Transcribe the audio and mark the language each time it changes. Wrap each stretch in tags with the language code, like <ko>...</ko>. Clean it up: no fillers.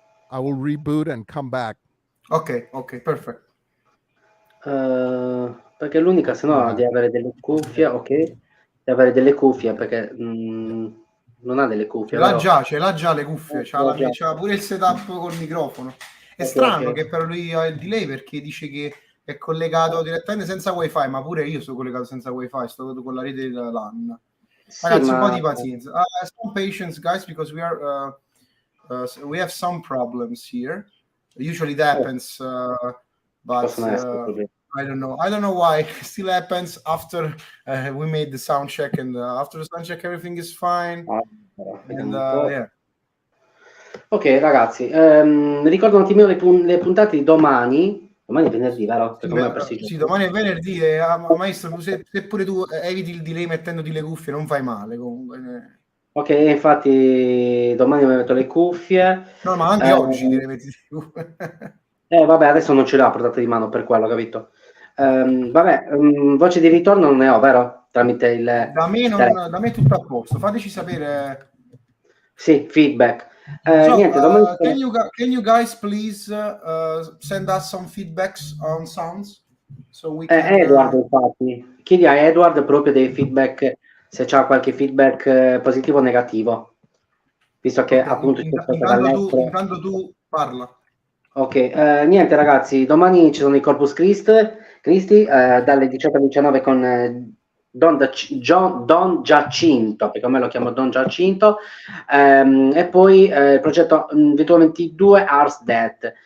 <en>I will reboot and come back. Ok, perfect.</en> <it>Perché l'unica, se no, di avere delle cuffie, ok? Di avere delle cuffie, perché non ha delle cuffie, Ce l'ha già le cuffie, c'ha pure il setup col microfono. È strano che però lui ha il delay perché dice che è collegato direttamente senza wifi, ma pure io sono collegato senza wifi, sto con la rete della LAN. Ragazzi, un po' di pazienza.</it> <en>Some patience, guys, because we have some problems here. Usually that happens, but I don't know why. It still happens after we made the sound check, and after the sound check everything is fine. Yeah.</en> <it>Ok, ragazzi, ricordo un attimino le puntate di domani. Domani è venerdì, vero? Sì, domani è venerdì maestro, se pure tu eviti il delay mettendoti le cuffie non fai male comunque. Ok, infatti domani mi metto le cuffie. No, ma anche oggi le metti le cuffie. Vabbè, adesso non ce l'ho a portata di mano per quello, capito? Vabbè, voce di ritorno non ne ho, vero? Tramite il... Da me tutto a posto, fateci sapere. Sì, feedback. Niente, domani...</it> <en>can you guys please send us some feedbacks on sounds? So we can,</en> <it>Edward, infatti. Chiedi a Edward proprio dei feedback, se c'ha qualche feedback positivo o negativo. Visto che appunto... intanto tu parla. Ok, niente ragazzi, domani ci sono i Corpus Christi dalle 18 alle 19 con Don Giacinto, perché a me lo chiamo Don Giacinto, e poi il progetto 22 Ars Death.</it>